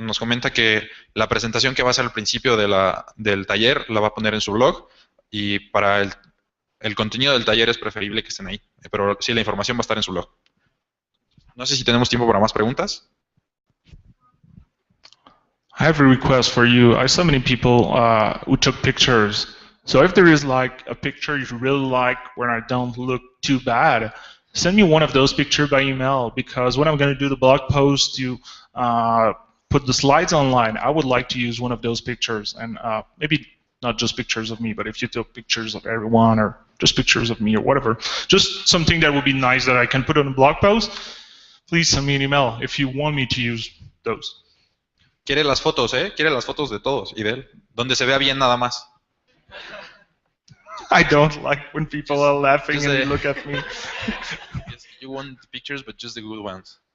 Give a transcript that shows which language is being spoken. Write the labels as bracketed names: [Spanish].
[Spanish] Nos comenta que la presentación que va a hacer al principio del taller la va a poner en su blog y para el contenido del taller es preferible que estén ahí. Pero sí, la información va a estar en su blog. No sé si tenemos tiempo para más preguntas. [English] I have a request for you. I saw many people who took pictures. So if there is like a picture you really like where I don't look too bad, send me one of those pictures by email, because when I'm going to do the blog post to put the slides online, I would like to use one of those pictures. And maybe not just pictures of me, but if you took pictures of everyone or just pictures of me or whatever, just something that would be nice that I can put on a blog post, please send me an email if you want me to use those. [Spanish] Quiere las fotos, ¿eh? Quiere las fotos de todos y de él. Donde se vea bien nada más. [English] I don't like when people are laughing Just and they look at me. Yes, you want the pictures, but just the good ones.